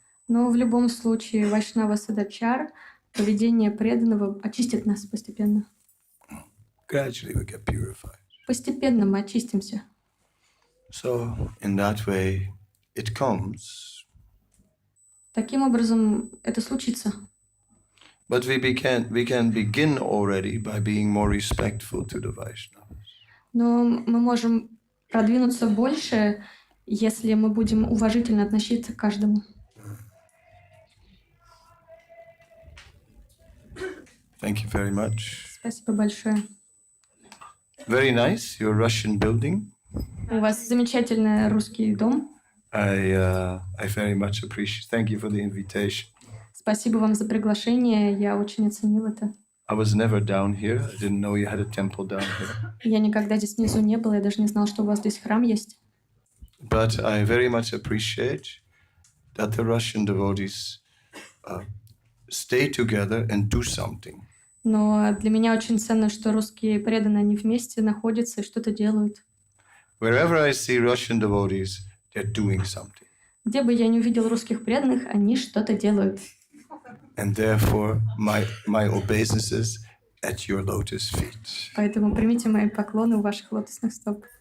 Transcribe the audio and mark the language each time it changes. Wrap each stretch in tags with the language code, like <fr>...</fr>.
<ru>Но в любом случае Вайшнава Садачар, поведение преданного, очистит нас постепенно.</ru> <en>Gradually we get purified.</en> <ru>Постепенно мы очистимся.</ru> <en>So, in that way, it comes.</en> <ru>Таким образом, это случится.</ru> <en>But we can begin already by being more respectful to the Vaishnavas.</en> <ru>Но мы можем продвинуться больше, если мы будем уважительно относиться к каждому.</ru> <en>Thank you very much.</en> <ru>Спасибо большое.</ru> <en>Very nice, your Russian building.</en> <ru>У вас замечательный русский дом.</ru> <en>I very much appreciate. Thank you for the invitation.</en> <ru>Спасибо вам за приглашение. Я очень оценил это.</ru> <en>I was never down here. I didn't know you had a temple down here.</en> <ru>Я никогда здесь внизу не был. Я даже не знал, что у вас здесь храм есть.</ru> <en>But I very much appreciate that the Russian devotees stay together and do something.</en> <ru>Но для меня очень ценно, что русские преданные, они вместе находятся и что-то делают.</ru> <en>Wherever I see Russian devotees, they're doing something.</en> <ru>Где бы я ни увидел русских преданных, они что-то делают.</ru> <en>And therefore, my obeisances at your lotus feet.</en> <ru>Поэтому примите мои поклоны у ваших лотосных стоп.</ru>